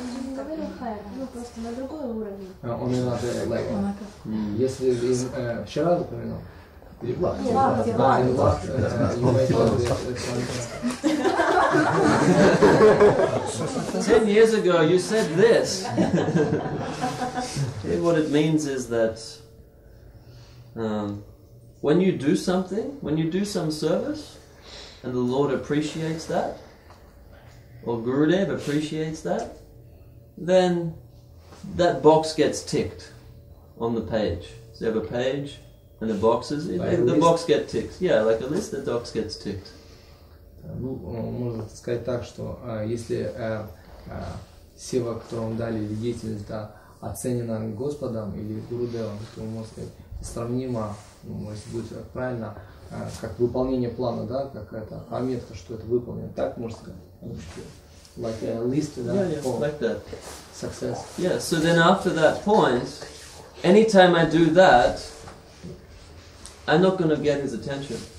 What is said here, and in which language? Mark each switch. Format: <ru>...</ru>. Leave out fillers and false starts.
<ru>Не говорил хайр, ну просто на другой уровень.</ru> <en>On another level.</en> <ru>Если вчера упомянул, или в лак? Нет,</ru> <en>in lak, you mentioned that 10 years ago you said this. Okay, what it means is that when you do something, when you do some service, and the Lord appreciates that, or Gurudev appreciates that, then that box gets ticked on the page. So you have a page and the boxes, the box gets ticked. Yeah, like a list, the box gets ticked.</en> <ru>Ну, можно сказать так, что если сева, которую вам дали, или деятельность, да, оценена Господом или Гурудевом, то можно сказать, сравнимо, ну, если будет правильно, как выполнение плана, да, как это пометка, что это выполнено. Так можно сказать.</ru> <en>Like a list, Yeah, like that. Success. Yeah, so then after that point, anytime I do that, I'm not going to get his attention.</en>